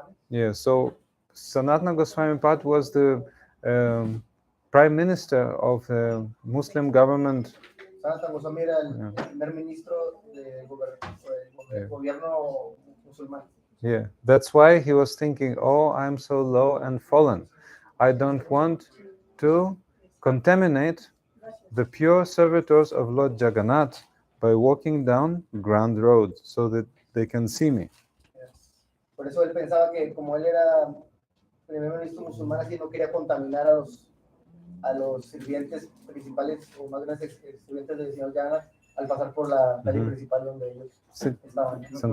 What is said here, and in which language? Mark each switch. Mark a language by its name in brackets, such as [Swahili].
[English] Yeah, so Sanatana Goswami Pad was the prime minister of the Muslim government. [Spanish] Sanatana Goswami era el primer ministro del gobierno musulmán. [English] Yeah, that's why he was thinking, oh, I'm so low and fallen. I don't want to contaminate the pure servitors of Lord Jagannath by walking down Grand Road so that they can see me. [Spanish] Por eso él pensaba que como él era primer ministro musulmán, así no quería contaminar a los sirvientes principales o más grandes sirvientes del señor Jagannath al pasar por la calle principal donde ellos estaban.